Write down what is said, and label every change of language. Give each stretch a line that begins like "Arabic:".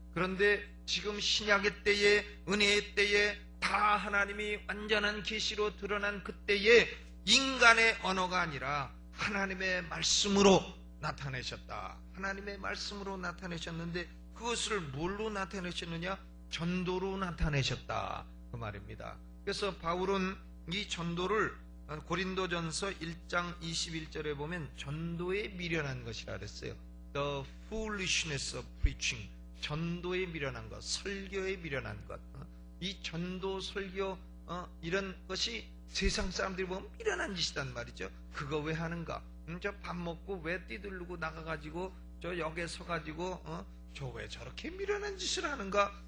Korean: 그런데 지금 신약의 때에, 은혜의 때에 다 하나님이 완전한 계시로 드러난 그때에 인간의 언어가 아니라 하나님의 말씀으로 나타내셨다. 하나님의 말씀으로 나타내셨는데 그것을 뭘로 나타내셨느냐? 전도로 나타내셨다. 그 말입니다. 그래서 바울은 이 전도를 고린도전서 1장 21절에 보면 전도에 미련한 것이라 그랬어요.
English: The foolishness of preaching.
Korean: 전도에 미련한 것, 설교에 미련한 것. 이 전도, 설교 이런 것이 세상 사람들이 보면 미련한 짓이란 말이죠. 그거 왜 하는가? 저 밥 먹고 왜 뛰들르고 나가가지고 저 역에 서가지고 저 왜 저렇게 미련한 짓을 하는가?